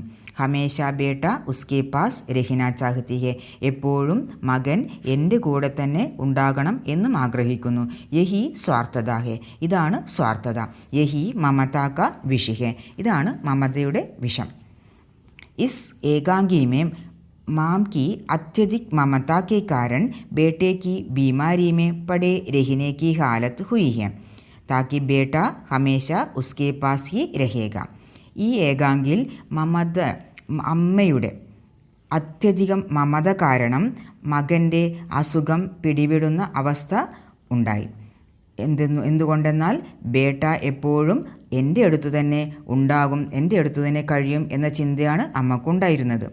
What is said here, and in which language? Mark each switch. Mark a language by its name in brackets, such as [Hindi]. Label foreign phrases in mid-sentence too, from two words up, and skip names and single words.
[Hindi] हमेशा बेटा उसके पास रहना चाहती है. [Malayalam] എപ്പോഴും മകൻ എൻ്റെ കൂടെ തന്നെ ഉണ്ടാകണം എന്നും ആഗ്രഹിക്കുന്നു. [Hindi] यही स्वार्थता है. [Malayalam] ഇതാണ് സ്വാർത്ഥത. [Hindi] यही ममता का विष है. [Malayalam] ഇതാണ് മമതയുടെ വിഷം. [Hindi] इस एकांगी में माम की अत्यधिक ममता के कारण बेटे की बीमारी में पड़े रहने की हालत हुई है, ताकि बेटा हमेशा उसके पास ही रहेगा. [Malayalam] ഈ ഏകാംഗിയിൽ അമ്മയുടെ അത്യധികം മമത കാരണം മകൻ്റെ അസുഖം പിടിപെടുന്ന അവസ്ഥ ഉണ്ടായി. എന്തുകൊണ്ടെന്നാൽ ബേട്ട എപ്പോഴും എൻ്റെ അടുത്തു തന്നെ ഉണ്ടാകും, എൻ്റെ അടുത്തു തന്നെ കഴിയും എന്ന ചിന്തയാണ് അമ്മക്കുണ്ടായിരുന്നത്.